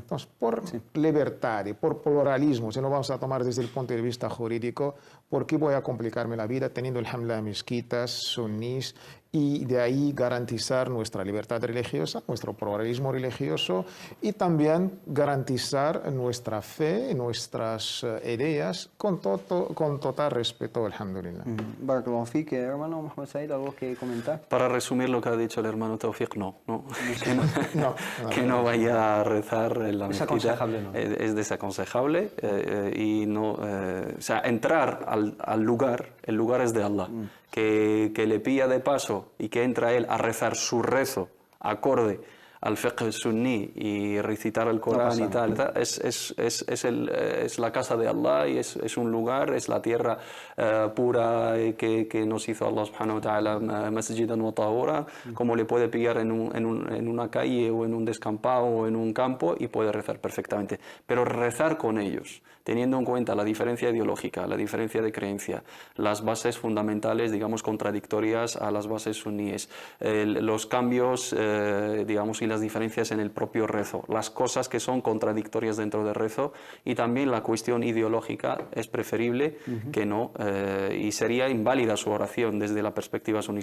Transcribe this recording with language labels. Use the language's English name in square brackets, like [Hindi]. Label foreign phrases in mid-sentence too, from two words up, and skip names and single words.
[Spanish] Entonces, por libertad y por pluralismo, si no vamos a tomar desde el punto de vista jurídico, ¿por qué voy a complicarme la vida teniendo alhamdulillah mezquitas, sunníes, y de ahí garantizar nuestra libertad religiosa, nuestro pluralismo religioso, y también garantizar nuestra fe, nuestras ideas con total respeto, alhamdulillah. [Arabic] بارك الله فيك, [Spanish] hermano Mohamed Said, ¿algo que comentar? Para resumir lo que ha dicho el hermano Tawfiq, que no vaya a rezar en la mezquita. Es desaconsejable y no, o sea, entrar al lugar, el lugar es de Allah. Que le pilla de paso y que entra él a rezar su rezo acorde al fiqh sunní y recitar el Corán y tal, es la casa de Allah y es un lugar, es la tierra pura que nos hizo Allah [Arabic] سبحانه وتعالى مسجدا وطهورا, [Spanish] como le puede pillar en una calle o en un descampado o en un campo y puede rezar perfectamente. Pero rezar con ellos, teniendo en cuenta la diferencia ideológica, la diferencia de creencia, las bases fundamentales, digamos, contradictorias a las bases suníes, los cambios, digamos, y las diferencias en el propio rezo, las cosas que son contradictorias dentro del rezo, y también la cuestión ideológica es preferible que no, y sería inválida su oración desde la perspectiva suní.